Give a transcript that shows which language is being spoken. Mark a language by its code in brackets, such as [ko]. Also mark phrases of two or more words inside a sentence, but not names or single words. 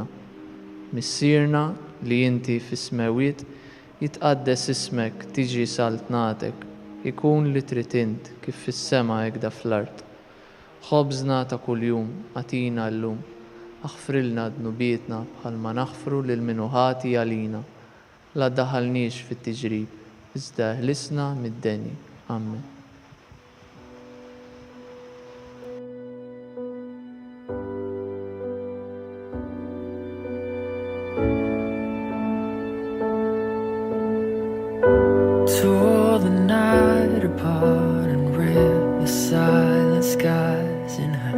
[mt] Missierna li inti fis-smewiet jitqaddes ismek tiġi saltnatek, ikun li trid int kif fis-sema hekk fl-art. Ħobżna ta' kuljum għatina llum, aħfrilna dnubietna bħalma naħfru lil min ħati għalina. La ddaħħalniex fit-tiġrib, iżda ħlisna mid-denji. Amen. [en] Tore the night apart and rip the silent skies in half.